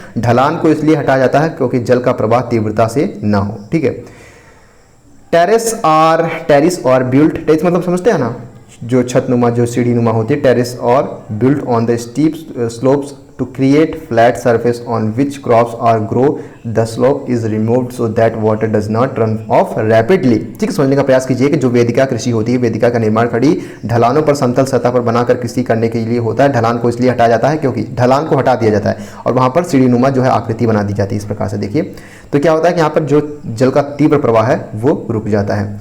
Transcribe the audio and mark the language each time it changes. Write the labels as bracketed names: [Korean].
[Hindi] ढलान को इसलिए हटाया जाता है क्योंकि जल का प्रवाह तीव्रता से ना हो, ठीक है। [English] terrace और built, terrace [Hindi] मतलब समझते हैं ना, जो छतनुमा जो सीढ़ी नुमा होती है, [English] Terrace और built on the steep slopes to create flat surface on which crops are grow. The slope is removed so that water does not run off rapidly। [Hindi] ठीक है, समझने का प्रयास कीजिए कि जो वेदिका कृषि होती है, वेदिका का निर्माण खड़ी ढलानों पर समतल सतह पर बनाकर कृषि करने के लिए होता है। ढलान को इसलिए हटाया जाता है क्योंकि ढलान को हटा दिया जाता है और वहाँ पर सीढ़ीनुमा जो है आकृति बना दी जाती है। इस प्रकार से देखिए, तो क्या होता है कि यहाँ पर जो जल का तीव्र प्रवाह है वो रुक जाता है।